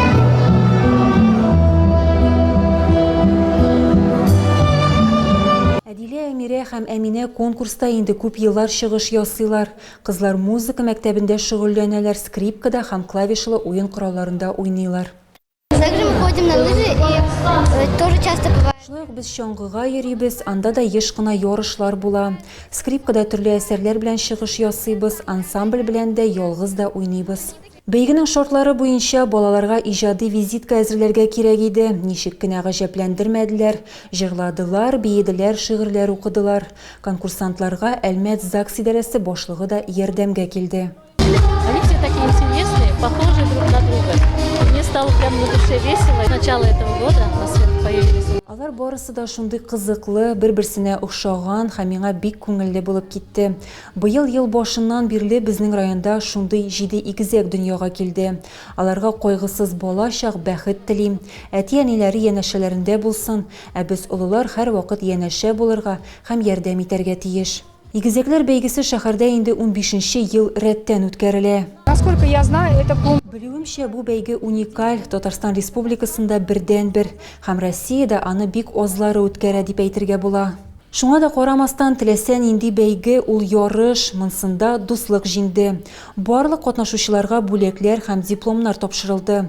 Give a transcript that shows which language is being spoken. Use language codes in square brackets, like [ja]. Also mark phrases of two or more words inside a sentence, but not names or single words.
[tt] Әдилә, Әмирә һәм Әминә конкурста инде күп еллар чыгыш ясыйлар. Кызлар музыка мәктәбендә шөгыльләнәләр, скрипкада һәм клавишлы уен коралларында уйныйлар. [ru] Также мы ходим на лыжи и тоже часто бывает. [tt] Шулай ук без чаңгыга йөрибез, анда да еш кына ярышлар була. Скрипкада төрле әсәрләр белән чыгыш ясыйбыз, ансамбль белән дә ялгыз да уйныйбыз. Бәйгенең шартлары буенча балаларга иҗади визитка әзерләргә кирәк иде. Ничек кенә гаҗәпләндермәделәр, җырладылар, биеделәр, шигырьләр укыдылар. Конкурсантларга Әлмәт ЗАГС идарәсе башлыгы да ярдәмгә килде. [ru] Они все такие интересные, похожие друг на друга. Мне стало прям на душе весело. С начала этого года на свет появились. [tt] Алар барысы да шундый кызыклы, бер-берсенә охшаган һәм миңа бик күңелле булып китте. Быел ел башыннан бирле безнең районда шундый 7 игезәк дөньяга килде. Аларга кайгысыз балачак бәхет телим. Әти-әниләре янәшәләрендә булсын, ә без улылар һәр вакыт янәшә булырга һәм ярдәм итәргә тиеш. Игезеклер бәйгесе шәһәрдә инде 15-нче ел рәттән үткәрелә. [ru] Насколько я знаю, это [tt] Белүемчә, бу бәйге уникаль, Татарстан Республикасында бердән-бер, һәм Россиядә аны бик азлары үткәрә дип әйтергә була. Шуңа да карамастан теләсә нинди бәйге ул ярыш, монсында дуслык җиңде. Барлык катнашучыларга бүләкләр һәм дипломнар тапшырылды.